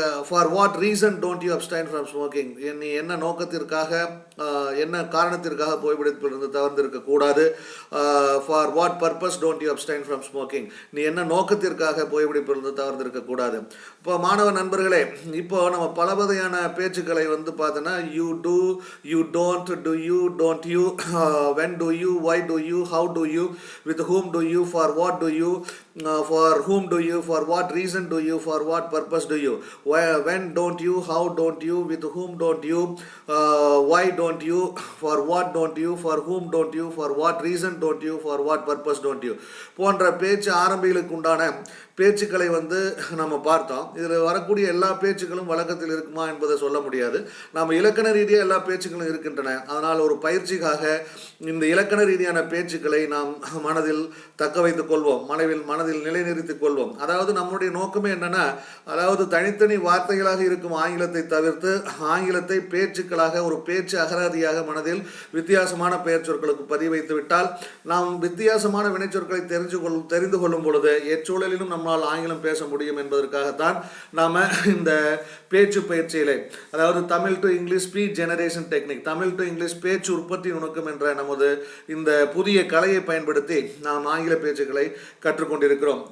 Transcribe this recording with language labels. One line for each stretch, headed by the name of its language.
English: For what reason don't you abstain from smoking?
Tamil: நீ என்ன நோக்கத்திற்காக என்ன காரணத்திற்காக புகைப்பிடிப்பதிலிருந்து தவிர்த்திருக்க கூடாது?
English: For what purpose don't you abstain from smoking?
Tamil: நீ என்ன நோக்கத்திற்காக புகைப்பிடிப்பதிலிருந்து தவிர்த்திருக்க கூடாது? இப்போ மாணவ நண்பர்களே, இப்போ நம்ம பல வகையான பேச்சுக்களை வந்து பார்த்தோன்னா
English: you do, you don't, do you, don't you, when do you, why do you, how do you, with whom do you, for what do you, for whom do you, for what reason do you, for what purpose do you, when don't you, how don't you, with whom don't you, why don't you, for what don't you, for whom don't you, for what reason don't you, for what purpose don't you
Tamil: போன்ற பேச்சு ஆரம்பிகளுக்கு உண்டான பேச்சுக்களை வந்து நம்ம பார்த்தோம். இதில் வரக்கூடிய எல்லா பேச்சுக்களும் வழக்கத்தில் இருக்குமா என்பதை சொல்ல முடியாது. நம்ம இலக்கண ரீதியாக எல்லா பேச்சுக்களும் இருக்கின்றன. அதனால் ஒரு பயிற்சிக்காக இந்த இலக்கண ரீதியான பேச்சுக்களை நாம் மனதில் தக்க வைத்துக் கொள்வோம், மனதில் நிலைநிறுத்திக் கொள்வோம். அதாவது நம்முடைய நோக்கமே என்னன்னா, அதாவது தனித்தனி வார்த்தைகளாக இருக்கும் ஆங்கிலத்தை தவிர்த்து ஆங்கிலத்தை பேச்சுக்களாக ஒரு பேச்சு அகராதியாக மனதில் வித்தியாசமான பெயர் சொற்களுக்கு பதிவு வைத்து விட்டால் நாம் வித்தியாசமான வினைச்சொற்களை தெரிந்து கொள்ளும் பொழுது எச்சூழலிலும் நம்மால் ஆங்கிலம் பேச முடியும் என்பதற்காகத்தான் நாம் இந்த பேச்சு பயிற்சியிலே, அதாவது
English: Tamil to English speech generation technique,
Tamil: Tamil to English பேச்சு உற்பத்தி நுணுக்கம் என்ற நமது இந்த புதிய கலையை பயன்படுத்தி நாம் ஆங்கில பேச்சுக்களை கற்றுக்கொண்டிருக்கிறோம்.